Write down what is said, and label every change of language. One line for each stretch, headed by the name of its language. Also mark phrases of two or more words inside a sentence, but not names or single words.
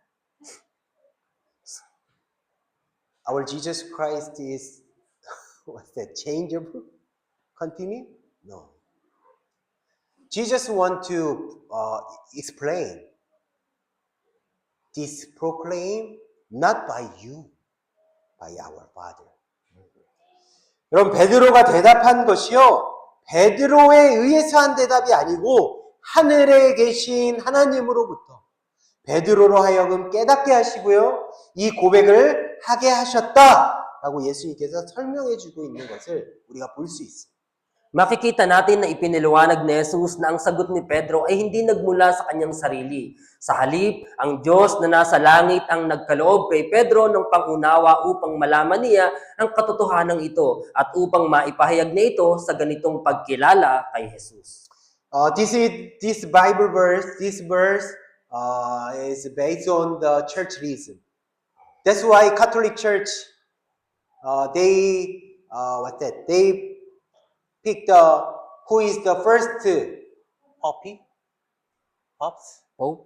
English: Our Jesus Christ is, what's that, changeable? Continue? No. Jesus want to explain this proclaim not by you, by our Father.
Korean: 여러분, 베드로가 대답한 것이요, 베드로에 의해서 한 대답이 아니고 하늘에 계신 하나님으로부터 베드로로 하여금 깨닫게 하시고요, 이 고백을 하게 하셨다라고 예수님께서 설명해 주고 있는 것을 우리가 볼 수 있습니다.
Filipino: Makikita natin na ipiniliwanag ni Jesus na ang sagot ni Pedro ay hindi nagmula sa kanyang sarili. Sa halip, ang Diyos na nasa langit ang nagkaloob kay Pedro ng pangunawa upang malaman niya ang katotohanan ito at upang maipahayag na ito sa ganitong pagkilala kay Jesus.
English: This Bible verse, this verse is based on the churchism. That's why Catholic Church, they pick who is the first Pope?